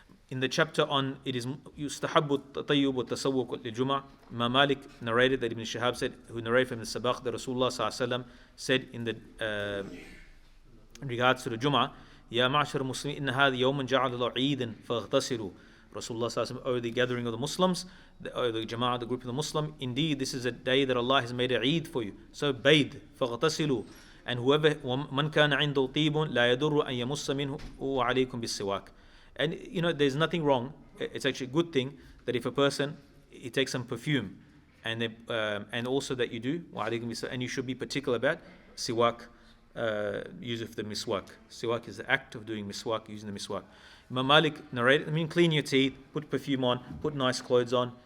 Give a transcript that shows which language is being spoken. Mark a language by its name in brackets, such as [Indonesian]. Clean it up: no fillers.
[English] In the chapter on it is [Arabic] يُسْتَحَبُّ التَّطَيُّبُ وَالتَّسَوُّقُ لِلْجُمَعَةِ, [English] Imam Malik narrated that Ibn Shihab said, who narrated from the Sabaq, that Rasulullah sallallahu alaihi wasallam said in regards to the Jum'ah, [Arabic] يا معشر المسلمين إن هذا يوم جعل الله عيدا فاغتسلوا. [English] Rasulullah sallallahu alaihi wasallam, oh, the gathering of the Muslims, the Jama'ah, the group of the Muslim, indeed this is a day that Allah has made a Eid for you, so bathe, فاغتسلوا. And whoever [Arabic] من كان عنده طيب لا يضر أن يمس منه وعليكم بالسواك. [English] And there's nothing wrong, it's actually a good thing that if a person he takes some perfume and also that you do and you should be particular about siwak, use of the miswak. Siwak is the act of doing miswak, using the miswak. Imam Malik narrated, clean your teeth, put perfume on, put nice clothes on.